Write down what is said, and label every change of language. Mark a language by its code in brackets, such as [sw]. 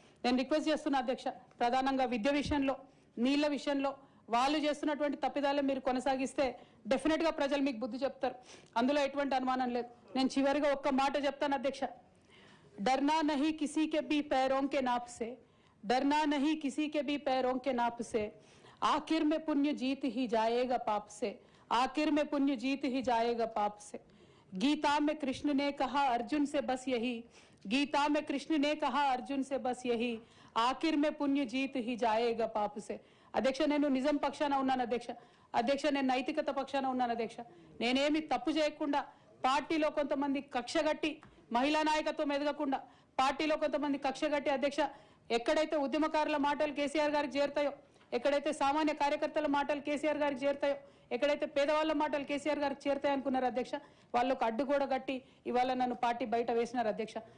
[te] నేను రిక్వెస్ట్ చేస్తున్నా అధ్యక్ష, ప్రధానంగా విద్య విషయంలో, నీళ్ల విషయంలో వాళ్ళు చేస్తున్నటువంటి తప్పిదాలే మీరు కొనసాగిస్తే డెఫినెట్గా ప్రజలు మీకు బుద్ధి చెప్తారు. అందులో ఎటువంటి అనుమానం లేదు. నేను చివరిగా ఒక్క మాట చెప్తాను అధ్యక్ష. [hi] डरना नहीं किसी के भी पैरों के नाप से, डरना नहीं किसी के भी पैरों के नाप से, आखिर में पुण्य जीत ही जाएगा पाप से, आखिर में पुण्य जीत ही जाएगा पाप से. गीता में कृष्ण ने कहा अर्जुन से बस यही, गीता में कृष्ण ने कहा अर्जुन से बस यही, आखिर में पुण्य जीत ही जाएगा पाप से. [te] అధ్యక్ష నేను నిజం పక్షాన ఉన్నాను అధ్యక్ష నేను నైతికత పక్షాన ఉన్నాను అధ్యక్ష. నేనేమి తప్పు చేయకుండా పార్టీలో కొంతమంది కక్షగట్టి మహిళా నాయకత్వం ఎదగకుండా పార్టీలో కొంతమంది కక్షగట్టి అధ్యక్ష ఎక్కడైతే ఉద్యమకారుల మాటలు కేసీఆర్ గారికి చేరుతాయో, ఎక్కడైతే సామాన్య కార్యకర్తల మాటలు కేసీఆర్ గారికి చేరుతాయో, ఎక్కడైతే పేదవాళ్ళ మాటలు కేసీఆర్ గారికి చేరుతాయి అనుకున్నారు అధ్యక్ష, వాళ్ళకు అడ్డు కూడా గట్టి ఇవాళ నన్ను పార్టీ బయట వేసినారు అధ్యక్ష.